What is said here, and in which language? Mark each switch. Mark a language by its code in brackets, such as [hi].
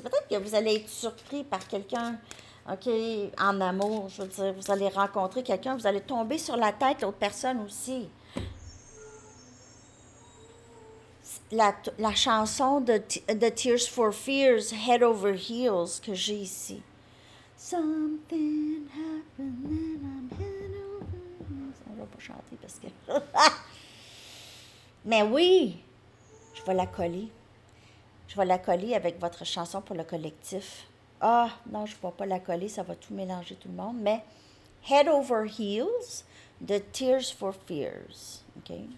[fr] Peut-être que vous allez être surpris par quelqu'un, OK, en amour. Je veux dire, vous allez rencontrer quelqu'un, vous allez tomber sur la tête l'autre personne aussi. La chanson de Tears for Fears, Head Over Heels, que j'ai ici. [en] Something happened and I'm head over heels. [fr] On va pas chanter parce que... Mais oui, je vais la coller. Je vais la coller avec votre chanson pour le collectif. Ah, non, je ne vais pas la coller, ça va tout mélanger tout le monde. Mais Head Over Heels de Tears for Fears. OK?